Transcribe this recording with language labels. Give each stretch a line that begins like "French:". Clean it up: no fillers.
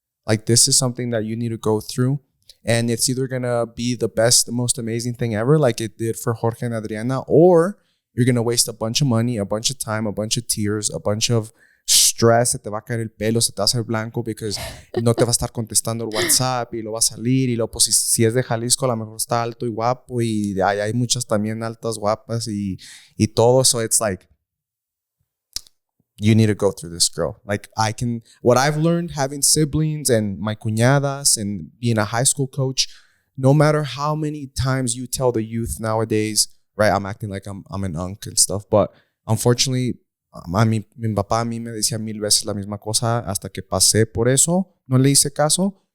English: Like, this is something that you need to go through, and it's either going to be the best, the most amazing thing ever, like it did for Jorge and Adriana, or you're going to waste a bunch of money, a bunch of time, a bunch of tears, a bunch of stress.
Spanish: Se te va a caer el pelo, se te va a hacer blanco because no te va a estar contestando el WhatsApp y lo va a salir. Y luego, pues, si es de Jalisco, a lo mejor está alto y guapo. Y hay muchas también altas, guapas y todo.
English: So it's like, you need to go through this, girl. Like, what I've learned having siblings and my cuñadas and being a high school coach, no matter how many times you tell the youth nowadays, right, I'm acting like I'm an unk and stuff, but unfortunately,
Spanish: mi papá a mí me decía 1000 veces la misma cosa hasta que pasé por eso, no le hice caso.